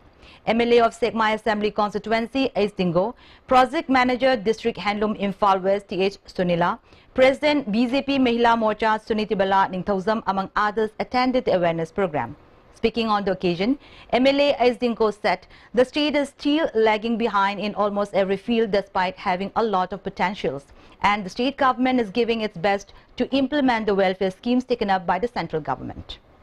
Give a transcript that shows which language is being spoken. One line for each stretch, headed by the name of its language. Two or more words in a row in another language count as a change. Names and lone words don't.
English: MLA of Sekmai Assembly Constituency Aistingo, Project Manager District Handloom Imphal West T.H. Sunila, President BJP Mahila Morcha Sunitibala Ningthauzam among others attended the awareness program. Speaking on the occasion, MLA Aisdinko said the state is still lagging behind in almost every field despite having a lot of potentials, and the state government is giving its best to implement the welfare schemes taken up by the central government.